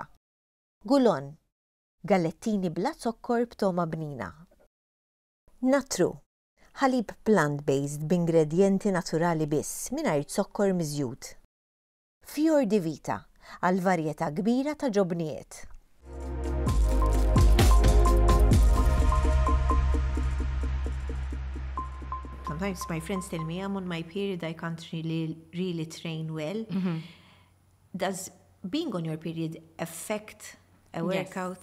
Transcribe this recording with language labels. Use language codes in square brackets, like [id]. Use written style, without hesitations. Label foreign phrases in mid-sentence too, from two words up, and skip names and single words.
[mt] Gulon, gallettini bla zokkor b'toma bnina. Natru, ħalib plant-based b'ingredjenti naturali biss mingħajr zokkor miżjud. Fior di Vita, għal varjetà kbira ta' ġobnijiet. [en] Sometimes my friends tell me I'm on my period, I can't really train well. Does being on your period affect a workout?